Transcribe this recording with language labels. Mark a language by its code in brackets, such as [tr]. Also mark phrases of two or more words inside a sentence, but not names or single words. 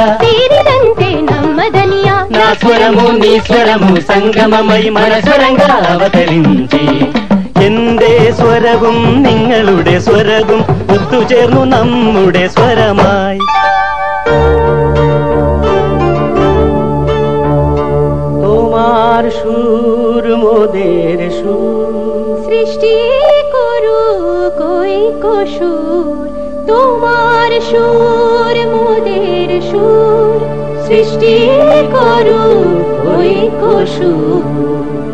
[te] తీరినంతే నమ్మదనియా. నా స్వరము నీ స్వరము సంగమమై మనస్వరాలు అవతరించి. [ml] എന്റെ സ്വരവും നിങ്ങളുടെ സ്വരവും ഒത്തുചേർന്നു നമ്മുടെ സ്വരമായി. [bn] তোমার সুর মোদের সুর, সৃষ্টি করু কই কসুর। তোমার সুর মোদের সুর, সৃষ্টি করু কই কসুর।